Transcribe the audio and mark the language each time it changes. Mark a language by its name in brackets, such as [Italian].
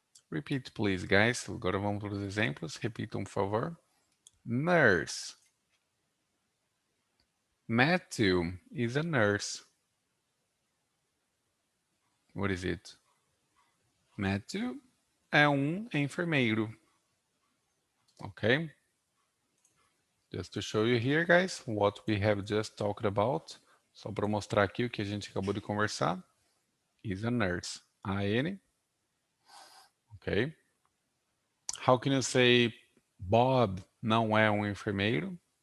[English] Repeat, please, guys. [Portuguese] Agora vamos para os exemplos. Repitam, por favor. Nurse. [English] Matthew is a nurse. What is it? [Portuguese] Matthew é um enfermeiro. [English] Okay? Just to show you here, guys, what we have just talked about. [Portuguese] Só para mostrar aqui o que a gente acabou de conversar. [English] Is a nurse. A-N. Okay? How can you say Bob [Portuguese] não é um enfermeiro?